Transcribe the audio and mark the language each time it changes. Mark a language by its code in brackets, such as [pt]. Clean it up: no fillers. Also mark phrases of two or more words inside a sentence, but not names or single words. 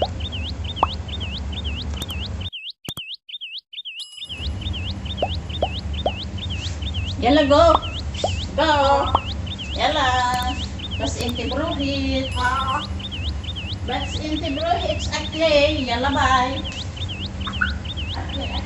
[ar] Yala, go! Go! Yala! بس إنتي بروحيت. بس إنتي بروحيت. أكلي. يلا, bye. Akli.